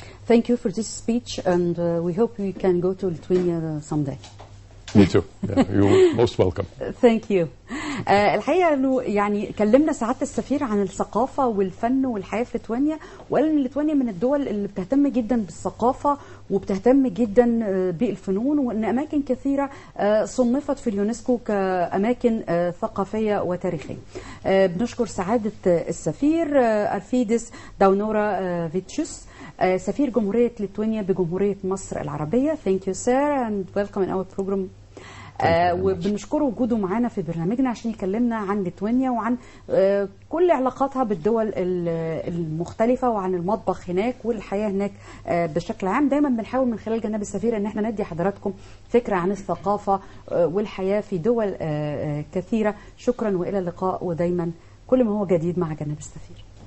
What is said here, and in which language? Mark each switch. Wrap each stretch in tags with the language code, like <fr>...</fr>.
<en>Thank you for this speech, and we hope we can go to Lithuania someday. Me too. Yeah, you're most welcome. Thank you.</en> <ar>الحقيقة انه يعني كلمنا سعادة السفير عن الثقافة والفن والحياة في ليتوانيا، وقال ان ليتوانيا من الدول اللي بتهتم جدا بالثقافة وبتهتم جدا بالفنون، وان اماكن كثيرة صنفت في اليونسكو كاماكن ثقافية وتاريخية. بنشكر سعادة السفير أرفيدس داونورا فيتشوس، سفير جمهورية ليتوانيا بجمهورية مصر العربية.</ar> <en>Thank you sir and welcome in our program.</en> <ar>وبنشكره وجوده معانا في برنامجنا عشان يكلمنا عن ليتوانيا وعن كل علاقاتها بالدول المختلفة وعن المطبخ هناك والحياة هناك بشكل عام. دايما بنحاول من خلال جناب السفير ان احنا ندي حضراتكم فكرة عن الثقافة والحياة في دول كثيرة. شكرا والى اللقاء، ودايما كل ما هو جديد مع جناب السفير.</ar>